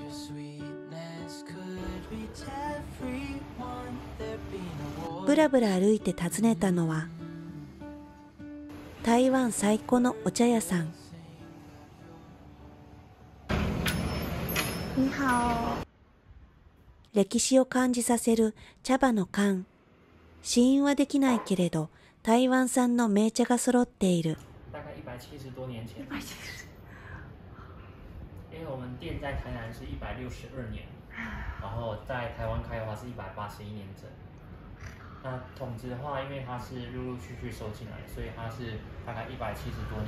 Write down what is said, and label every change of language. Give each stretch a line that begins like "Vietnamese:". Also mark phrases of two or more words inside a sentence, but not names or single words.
Japanese: ぶらぶら歩いて訪ねたのは台湾最古のお茶屋さん。
Chinese: 你好。
Japanese: 歴史を感じさせる茶葉の缶。試飲はできないけれど台湾産の銘茶が揃っている。
Chinese: 大概170多年前。因为我们店在台南是162年，然后在台湾开的话是181年整。那桶子的话，因为它是陆陆续续收进来，所以它是大概170多年。